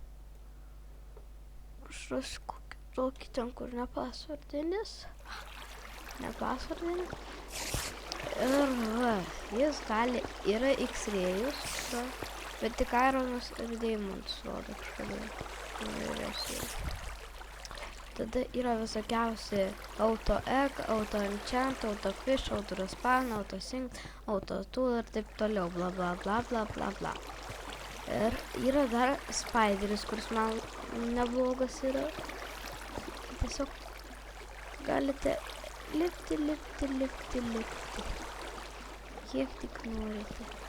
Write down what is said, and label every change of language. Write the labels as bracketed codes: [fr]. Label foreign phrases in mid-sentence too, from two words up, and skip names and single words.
[lt] Aš rasiu kokį tokį ten, kur nepasvardinis. Ir va, jis gali, yra X-rayus, bet tik Ironas ir Diamonds rodo kažkada. Tada yra visokiausi [en] auto egg, auto enchant, auto fish, auto respawn, auto sync, auto tool [lt] ir taip toliau, bla bla bla bla bla bla. Ir yra dar spideris, kuris man neblogas yra. Tiesiog galite lipti. Kiek tik norite.